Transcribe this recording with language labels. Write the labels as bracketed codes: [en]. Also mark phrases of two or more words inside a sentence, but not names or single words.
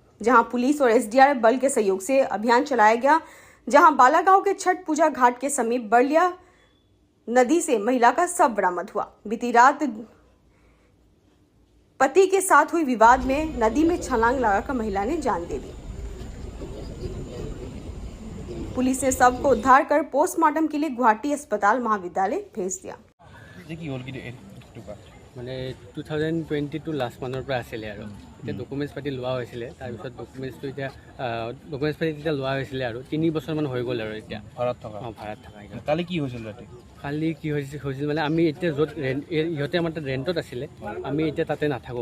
[hi] जहां पुलिस और एसडीआरएफ बल के सहयोग से अभियान चलाया गया, जहां बालागांव के छठ पूजा घाट के समीप बलिया नदी से महिला का शव बरामद हुआ। बीती रात पति के साथ हुई विवाद में नदी में छलांग लगाकर महिला ने जान दे दी। पुलिस ने शव को उद्धार कर पोस्टमार्टम के लिए गुवाहाटी अस्पताल महाविद्यालय भेज दिया। [as] মানে 2022 লাষ্ট মানৰ পৰা আছিলে আৰু এতিয়া ডকুমেণ্টছ পাতি লোৱা হৈছিলে। তাৰপিছত ডকুমেণ্টছটো এতিয়া ডকুমেণ্টছ পাতি তেতিয়া লোৱা হৈছিলে আৰু 3 বছৰমান হৈ গ'ল আৰু এতিয়া ভাড়াত থকা কালি কি হৈছিল ৰাতি? কালি কি হৈছিল মানে আমি এতিয়া য'ত ইহঁতে আমাৰ তাত ৰেণ্টত আছিলে, আমি এতিয়া তাতে নাথাকোঁ।